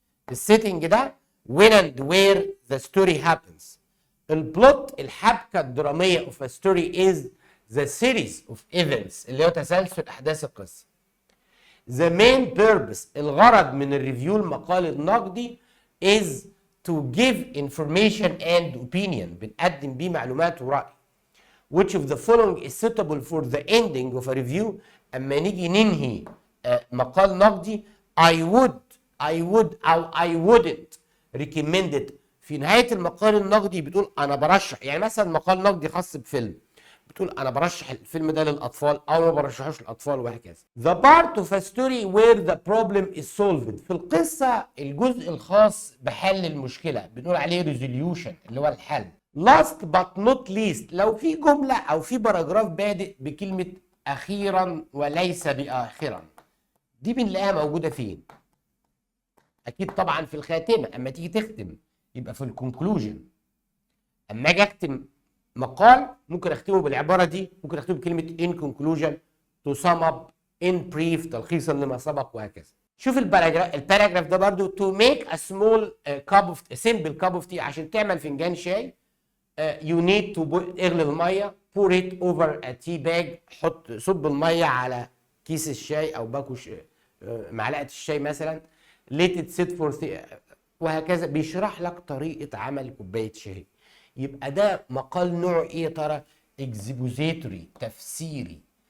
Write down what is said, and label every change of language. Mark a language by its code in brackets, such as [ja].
[en] السيتنج ده when and where the story happens. [ar] البلوت الحبكة الدرامية [en] of a story is the series of events [ar] اللي هو تسلسل أحداث القصة. [en] The main purpose [ar] الغرض من الريفيو المقال النقدي [en] is to give information and opinion [ar] بنقدم بيه معلومات ورأي. [en] Which of the following is suitable for the ending of a review. [ar] أما نيجي ننهي مقال نقدي [en] I would أو I wouldn't recommend it. [ar] في نهاية المقال النقدي بتقول أنا برشح، يعني مثلا مقال نقدي خاص بفيلم بتقول أنا برشح الفيلم ده للأطفال أو ما برشحوش للأطفال وهكذا. [en] The part of a story where the problem is solved. [ar] في القصة الجزء الخاص بحل المشكلة بنقول عليه resolution اللي هو الحل. [en] Last but not least [ar] لو في جملة أو في باراجراف بادئ بكلمة أخيرا وليس بآخرا، دي بنلاقيها موجودة فين؟ أكيد طبعا في الخاتمة. أما تيجي تختم يبقى في الكونكلوجن. أما أجي أختم مقال ممكن أختمه بالعبارة دي، ممكن أختمه بكلمة [en] in conclusion، to sum up، in brief، [ar] تلخيصا لما سبق وهكذا. شوف الباراجراف ده برضو [en] to make a small simple cup of tea. [ar] عشان تعمل فنجان شاي [en] you need to [ar] اغلي الميه، [en] pour it over a tea bag، [ar] صب الميه على كيس الشاي او باكو معلقه الشاي مثلا، [en] let it sit for [ar] وهكذا. بيشرح لك طريقه عمل كوبايه شاي. يبقى ده مقال نوع ايه يا ترى؟ اكزيبوزيتوري، تفسيري.